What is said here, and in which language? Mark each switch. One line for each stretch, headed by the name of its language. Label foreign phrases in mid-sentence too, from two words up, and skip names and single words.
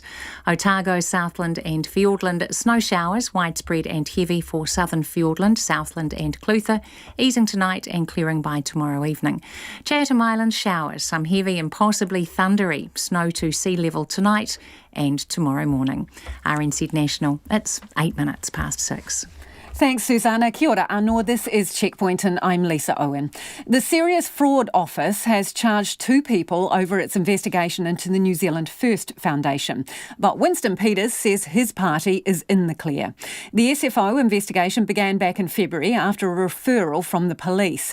English: Otago, Southland and Fiordland, snow showers widespread and heavy for southern Fiordland, Southland and Clutha, easing tonight and clearing by tomorrow evening. Chatham Island, showers, some heavy and possibly thundery. Snow to sea level tonight and tomorrow morning. RNZ National, it's 8 minutes past 6. Thanks, Susanna.
Māori: Kia ora anō.
English: This is Checkpoint and I'm Lisa Owen. The Serious Fraud Office has charged 2 people over its investigation into the New Zealand First Foundation. But Winston Peters says his party is in the clear. The SFO investigation began back in February after a referral from the police.